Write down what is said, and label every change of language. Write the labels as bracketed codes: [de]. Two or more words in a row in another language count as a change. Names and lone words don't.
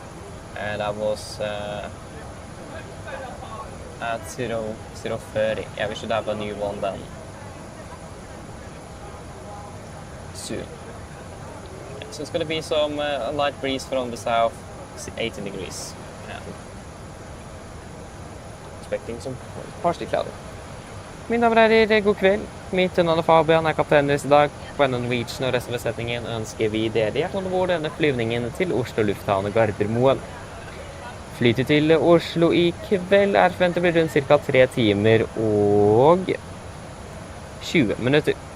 [en] That was at 0:30. Yeah, we should have a new one then soon. Yeah, so it's going to be some a light breeze from the south, 18 degrees. And expecting some partially cloudy. [no] Mine damer og herrer, god kveld. Mitt navn Fabian, kaptein deres I dag. På Norwegian og resten av besetningen ønsker vi dere hjertelig om bord denne flyvningen til Oslo lufthavn Gardermoen. Flytet til Oslo I kveld forventet blir rundt ca. 3 timer og 20 minutter.